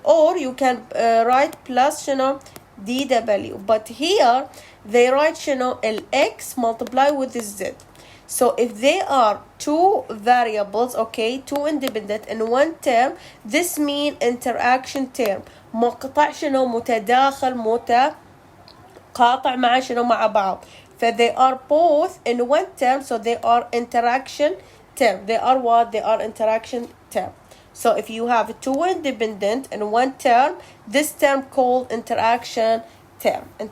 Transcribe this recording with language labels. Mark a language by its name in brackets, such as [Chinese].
[English] Or you can write plus dw. But here they write lx multiply with the z. So if they are two variables, okay, two independent in one term, this means interaction term. [Arabic] مقطع متداخل متقاطع مع بعض. [English] They are both in one term, so they are interaction term. They are what? They are interaction term. So if you have two independent in one term, this term called interaction term.